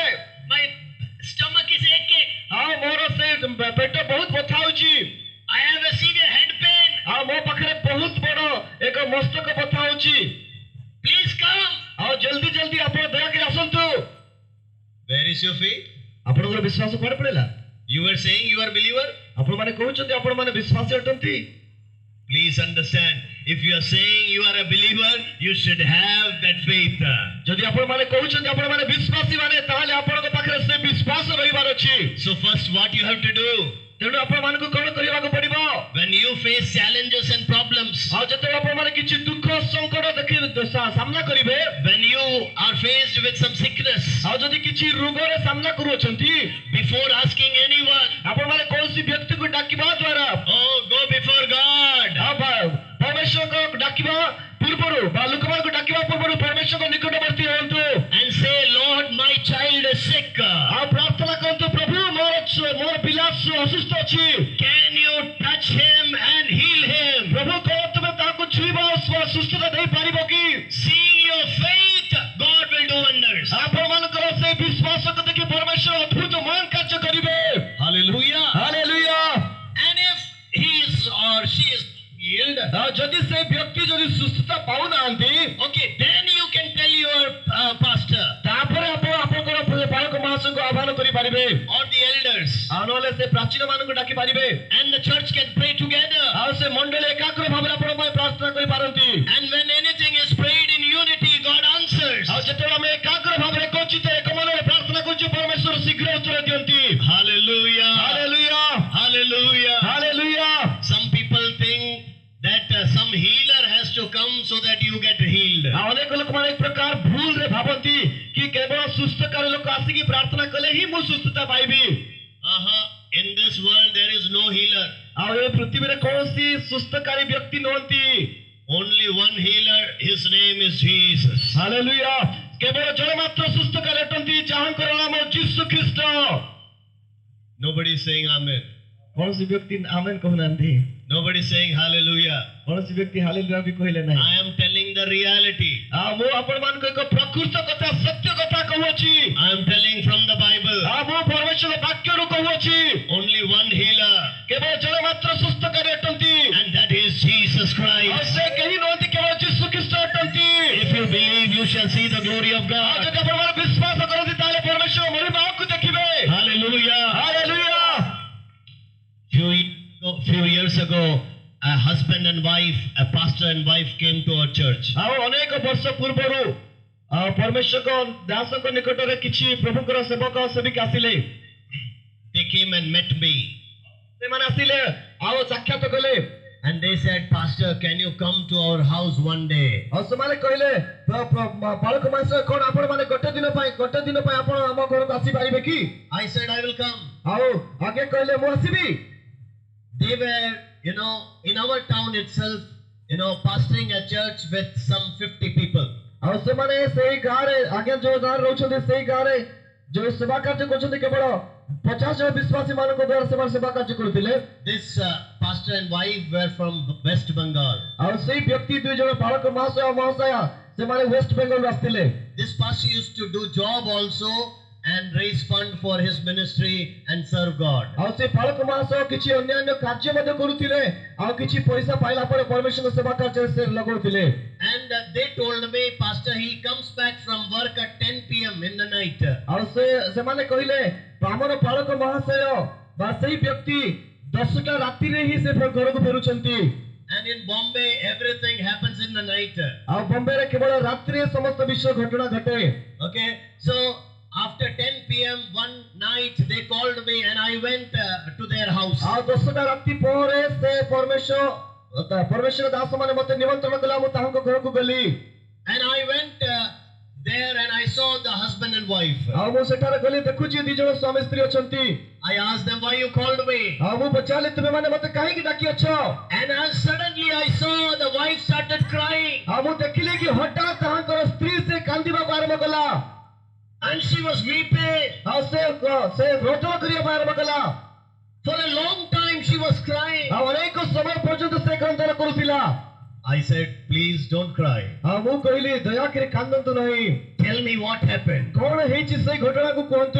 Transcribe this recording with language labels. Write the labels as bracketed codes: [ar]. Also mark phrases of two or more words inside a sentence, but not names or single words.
[en] My stomach is aching. [or] ଆଉ ମୋର ସେ ପେଟ ବହୁତ ବଥା ହଉଛି। [en] I have a severe head pain. [or] ଆଉ ମୋ ପାଖରେ ବହୁତ ବଡ ଏକ ମସ୍ତକ ବଥା ହଉଛି। [en] Please come. [or] ଆଉ ଜଲ୍ଦି ଜଲ୍ଦି ଆପଣ ଦୟାକରି ଆସନ୍ତୁ। [en] Where is your faith? [or] ଆପଣଙ୍କର ବିଶ୍ୱାସ କୁଆଡେ ପଳେଇଲା? [en] You were saying you are a believer? [or] ଆପଣମାନେ କହୁଛନ୍ତି ଆପଣମାନେ ବିଶ୍ୱାସୀ ଅଟନ୍ତି। [en] Please understand, if you are saying you are a believer, you should have that faith. [or] ଯଦି ଆପଣମାନେ କହୁଛନ୍ତି ଆପଣମାନେ ବିଶ୍ୱାସୀ ମାନେ, ତାହେଲେ ଆପଣଙ୍କ ପାଖରେ ସେ ବିଶ୍ୱାସ ରହିବାର ଅଛି। [en] So first what you have to do, [or] ତେଣୁ ଆପଣମାନଙ୍କୁ କଣ କରିବାକୁ ପଡିବ? [en] when you face challenges and problems, [or] ଆଉ ଯେତେବେଳେ ଆପଣମାନେ କିଛି ଦୁଃଖ ସଂକଟ ସାମ୍ନା କରିବେ, [en] when you are faced with some sickness, [or] ଆଉ ଯଦି କିଛି ରୋଗରେ ସାମ୍ନା କରୁଅଛନ୍ତି, [en] before asking anyone, [or] ଆପଣମାନେ କୌଣସି ବ୍ୟକ୍ତିକୁ ଡାକିବା ଦ୍ୱାରା, [en] oh, go before God. [or] ଆଉ ପରମେଶ୍ୱରଙ୍କୁ ଡାକିବା ପୂର୍ବରୁ ବା ଲୋକମାନଙ୍କୁ ଡାକିବା ପୂର୍ବରୁ ପରମେଶ୍ୱରଙ୍କ ନିକଟବର୍ତ୍ତୀ ହୁଅନ୍ତୁ [en] And say, Lord, my child is sick. [or] ଆଉ ପ୍ରାର୍ଥନା କରନ୍ତୁ, ପ୍ରଭୁ ମୋର ପିଲା ଅସୁସ୍ଥ ଅଛି। [en] Can you touch him and heal him? [or] ପ୍ରଭୁ କଣ ତୁମେ ତାହାକୁ ଛୁଇଁବ ସୁସ୍ଥତା ଦେଇପାରିବ କି? [en] Seeing your faith, God will do wonders. [or] ଆପଣମାନଙ୍କର ସେ ବିଶ୍ୱାସକୁ ଦେଖି ପରମେଶ୍ୱର ଅଦ୍ଭୁତ ମହାନ କାର୍ଯ୍ୟ କରିବେ। [en] Hallelujah. [or] ହାଲେଲୁୟା। [en] And if he is or she is healed, [or] ଆଉ ଯଦି ସେ ବ୍ୟକ୍ତି ଯଦି ସୁସ୍ଥତା ପାଉନାହାନ୍ତି, [en] okay, then you can tell your pastor [or] ତାପରେ ଆପଣ ଆପଣଙ୍କର ପାଳକ ମହାଶୟଙ୍କୁ ଆହ୍ୱାନ କରିପାରିବେ [en] or the elders, [or] ଆଉ ନହେଲେ ସେ ପ୍ରାଚୀନ ମାନଙ୍କୁ ଡାକି ପାରିବେ। [en] and the church can pray together. [or] ଆଉ ସେ ମଣ୍ଡଳୀ ଏକାଗ୍ର ଭାବରେ ଆପଣଙ୍କ ପାଇଁ ପ୍ରାର୍ଥନା କରିପାରନ୍ତି। [en] And when anything is prayed in unity, God answers. [or] ଆଉ ଯେତେବେଳେ ଆମେ ଏକାଗ୍ର ଭାବରେ ଏକଚିତ ଏକ ମନରେ ପ୍ରାର୍ଥନା କରୁଛୁ, ପରମେଶ୍ୱର ଶୀଘ୍ର ଉତ୍ତର ଦିଅନ୍ତି। [en] Hallelujah. [or] ହାଲେଲୁୟା [en] Hallelujah. [or] ହାଲେଲୁୟା। [en] Some people think that some healer has to come so that you get healed. [or] ଆଉ ଅନେକ ଲୋକମାନେ ଏକ ପ୍ରକାର ଭୁଲରେ ଭାବନ୍ତି କି କେବଳ ସୁସ୍ଥକାରୀ ଲୋକ ଆସିକି ପ୍ରାର୍ଥନା କଲେ ହିଁ ମୁଁ ସୁସ୍ଥତା ପାଇବି। [en] In this world there is no healer. [or] ଆଉ ଏ ପୃଥିବୀରେ କୌଣସି ସୁସ୍ଥକାରୀ ବ୍ୟକ୍ତି ନୁହନ୍ତି। [en] Only one healer, his name is Jesus. [or] ହାଲେଲୁୟା। କେବଳ ଜଣେ ମାତ୍ର ସୁସ୍ଥକାରୀ ଅଟନ୍ତି, ଯାହାଙ୍କର ନାମ ଯୀଶୁ ଖ୍ରୀଷ୍ଟ। [en] Nobody is saying amen. [or] କୌଣସି ବ୍ୟକ୍ତି ଆମେନ୍ କହୁନାହାନ୍ତି। [en] Nobody is saying hallelujah. [or] କୌଣସି ବ୍ୟକ୍ତି ହାଲେଲୁୟା ବି କହିଲେ ନାହିଁ। [en] I am telling the reality. [or] ଆଉ ମୁଁ ଆପଣମାନଙ୍କୁ ଏକ ପ୍ରକୃତ କଥା ସତ୍ୟ କଥା କହୁଅଛି। [en] I am telling from the Bible. [or] ଆଉ ମୁଁ ପରମେଶ୍ୱର ବାକ୍ୟରୁ କହୁଅଛି। [en] Only one healer, [or] କେବଳ ଜଣେ ମାତ୍ର ସୁସ୍ଥକାରୀ ଅଟନ୍ତି, [en] and that is Jesus [or] ଆଉ [en] Christ. [or] ସେ କେହି ନୁହନ୍ତି, କେବଳ ଯୀଶୁ ଖ୍ରୀଷ୍ଟ ଅଟନ୍ତି। [en] If you believe, you shall see the glory of [or] ଆଉ [en] God. [or] ଯଦି ଆପଣମାନେ ବିଶ୍ୱାସ କରନ୍ତି, ତାହେଲେ ପରମେଶ୍ୱର ମହିମାକୁ ଦେଖିବେ। [en] Hallelujah. [or] ହାଲେଲୁୟା। [en] Few years ago, a husband and wife, a pastor and wife came to our church. [or] ଆଉ ଅନେକ ବର୍ଷ ପୂର୍ବରୁ ପରମେଶ୍ୱରଙ୍କ ଦାସଙ୍କ ନିକଟରେ କିଛି ପ୍ରଭୁଙ୍କର ସେବକ ସେବିକା ଆସିଲେ। [en] They came and met me. [or] ସେମାନେ ଆସିଲେ ଆଉ ସାକ୍ଷାତ କଲେ। [en] And they said, Pastor, can you come to our house one day? [or] ଆଉ ସେମାନେ କହିଲେ, ପାଳକ ମାସ କଣ ଆପଣ ମାନେ ଗୋଟେ ଦିନ ପାଇଁ ଆପଣ ଆମ ଘରକୁ ଆସିପାରିବେ କି? [en] I said, I will come. [or] ଆଉ ଆଗେ କହିଲେ ମୁଁ ଆସିବି। [en] They were, in our town itself, pastoring a church with some 50 people. [or] ଆଉ ସେମାନେ ସେଇ ଗାଁରେ ଆଜ୍ଞା ଯୋଉ ଗାଁରେ ରହୁଛନ୍ତି ସେଇ ଗାଁରେ ଯୋଉ ସେବା କାର୍ଯ୍ୟ କରୁଛନ୍ତି କେବଳ 50 ଜଣ ବିଶ୍ୱାସୀ ମାନଙ୍କ ଦ୍ୱାରା ସେମାନେ ସେବା କାର୍ଯ୍ୟ କରୁଥିଲେ। [en] This pastor and wife were from West Bengal. [or] ଆଉ ସେଇ ବ୍ୟକ୍ତି ଦୁଇ ଜଣ ପାଳକ ମହାଶୟ ଆଉ ମହାଶୟା ସେମାନେ ୱେଷ୍ଟ ବେଙ୍ଗଲରୁ ଆସିଥିଲେ। [en] This pastor used to do job also and raise fund for his ministry and serve God. [or] ଆଉ ସେ ପାଳକ ମହାଶୟ କିଛି ଅନ୍ୟାନ୍ୟ କାର୍ଯ୍ୟ ମଧ୍ୟ କରୁଥିଲେ ଆଉ କିଛି ପଇସା ପାଇଲା ପରେ ପରମେଶ୍ୱରଙ୍କ ସେବା କାର୍ଯ୍ୟରେ ସେ ଲଗାଉଥିଲେ। [en] And they told me, Pastor, he comes back from work at 10 p.m. in the night. [or] ଆଉ ସେମାନେ କହିଲେ ଆମର ପାଳକ ମହାଶୟ ବା ସେଇ ବ୍ୟକ୍ତି 10ଟା ରାତିରେ ହିଁ ସେ ଘରକୁ ଫେରୁଛନ୍ତି। [en] And in Bombay, everything happens in the night. [or] ଆଉ ବମ୍ବେରେ କେବଳ ରାତିରେ ସମସ୍ତ ବିଷୟ ଘଟଣା ଘଟେ। [en] Okay, so after 10 p.m. one night they called me and I went to their house. [or] ଆଉ 10ଟା ରାତି ପରେ ସେ ପରମେଶ୍ୱର ଦାସ ମାନେ ମତେ ନିମନ୍ତ୍ରଣ କଲା ମୁଁ ତାଙ୍କ ଘରକୁ ଗଲି। [en] And I went there and I saw the husband and wife. [or] ଆଉ ମୁଁ ସେଠାରେ ଗଲି ଦେଖୁଛି ଦି ଜଣ ସ୍ୱାମୀ ସ୍ତ୍ରୀ ଅଛନ୍ତି। [en] I asked them, why you called me? [or] ଆଉ ମୁଁ ପଚାରିଲି ତୁମେ ମାନେ ମତେ କାହିଁକି ଡାକିଅଛ? [en] And suddenly I saw the wife started crying. [or] ଆଉ ମୁଁ ଦେଖିଲି କି ହଠାତ୍ ତାଙ୍କର ସ୍ତ୍ରୀ ସେ କାନ୍ଦିବାକୁ ଆରମ୍ଭ କଲା। [en] And she was weeping. [or] ଆଉ ସେ ରୋଦନ କରିବାକୁ ଆରମ୍ଭ କଲା। [en] For a long time she was crying. [or] ଆଉ ଅନେକ ସମୟ ପର୍ଯ୍ୟନ୍ତ ସେ କ୍ରନ୍ଦନ କରୁଥିଲା। [en] I said, please don't cry. [or] ଆଉ ମୁଁ କହିଲି ଦୟାକରି କାନ୍ଦନ୍ତୁ ନାହିଁ। [en] Tell me what happened. [or] କଣ ହେଇଛି ସେଇ ଘଟଣାକୁ କୁହନ୍ତୁ।